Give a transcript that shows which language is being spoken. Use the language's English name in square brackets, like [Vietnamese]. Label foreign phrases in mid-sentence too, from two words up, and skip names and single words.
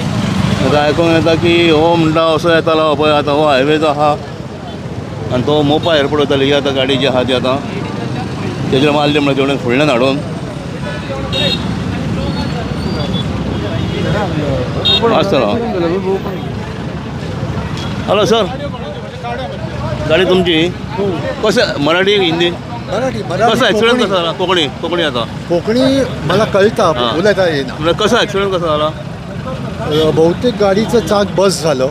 [Konkani] आतां आयकूंक येता की हो म्हणटा असो येतालो पळय. आतां हो हायवेचो आहा आनी तो मोपा एअरपोर्ट वयताली. ही आतां गाडी जी आहा ती आतां तेजेर मारली म्हणून तेवटेन फुडल्यान हाडून आसतलो. [English] hello sir, [Marathi] गाडी तुमची? कसं मराठी हिंदी? कसं ॲक्सिडेंट कसा झाला? कोकणी आता कोकणी मला कळता बोलायचा येईना. म्हणजे कसा ॲक्सिडेंट कसा झाला? बहुतेक गाडीचं चाक बस झालं.